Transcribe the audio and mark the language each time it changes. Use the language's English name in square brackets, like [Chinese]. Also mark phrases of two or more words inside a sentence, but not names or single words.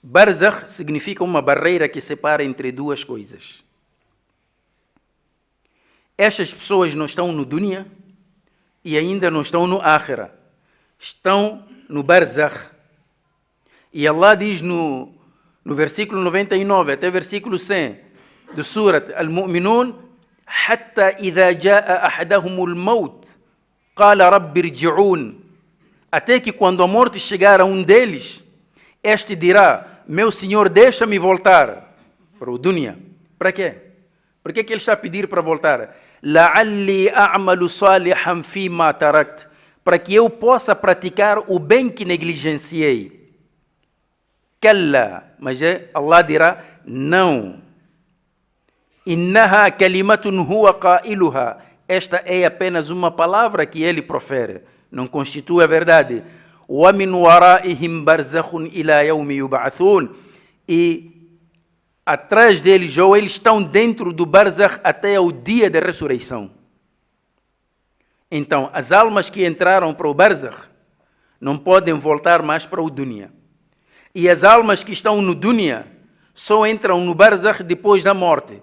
[Portuguese] Barzakh significa uma barreira que separa entre duas coisas. Estas pessoas não estão no dunya e ainda não estão no akhira. Estão no barzakh. E Allah diz no versículo 99 até versículo 100 do Surat Al-Mu'minun: [Arabic] حتى إذا جاء أحدهم الموت قال رب ارجعون. [Portuguese] Até que quando a morte chegar a um deles, este dirá: meu Senhor, deixa-me voltar para o dunya. Para quê? Por que ele está a pedir para voltar? [Arabic] لعلي أعمل صالحا فيما تركت, [Portuguese] para que eu possa praticar o bem que negligenciei. Kalla, mas Allah dirá: não. [Arabic] إنها كلمة هو قائلها, [Portuguese] esta é apenas uma palavra que ele profere, não constitui a verdade. [Arabic] ومن ورائهم برزخ إلى يوم يبعثون, [Portuguese] e atrás deles, ou eles estão dentro do barzakh até o dia da ressurreição. Então, as almas que entraram para o barzakh não podem voltar mais para o dunya. E as almas que estão no dunya só entram no barzakh depois da morte.